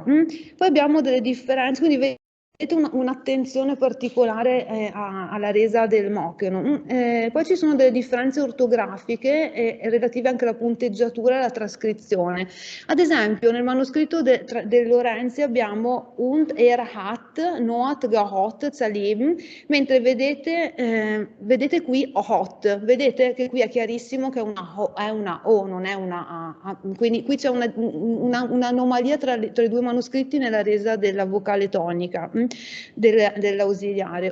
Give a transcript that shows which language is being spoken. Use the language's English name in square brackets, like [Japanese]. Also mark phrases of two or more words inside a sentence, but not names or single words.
[Italian] Poi abbiamo delle differenze, quindi vedete un'attenzione particolare alla resa del mocheno. Poi ci sono delle differenze ortografiche relative anche alla punteggiatura e alla trascrizione. Ad esempio nel manoscritto del Lorenzi abbiamo [Mócheno] und hat, not gehot, zaleben, [Italian] mentre vedete qui hot, vedete che qui è chiarissimo che è una O, non è una A, quindi qui c'è un'anomalia tra i 2 manoscritti nella resa della vocale tonica dell'ausiliare.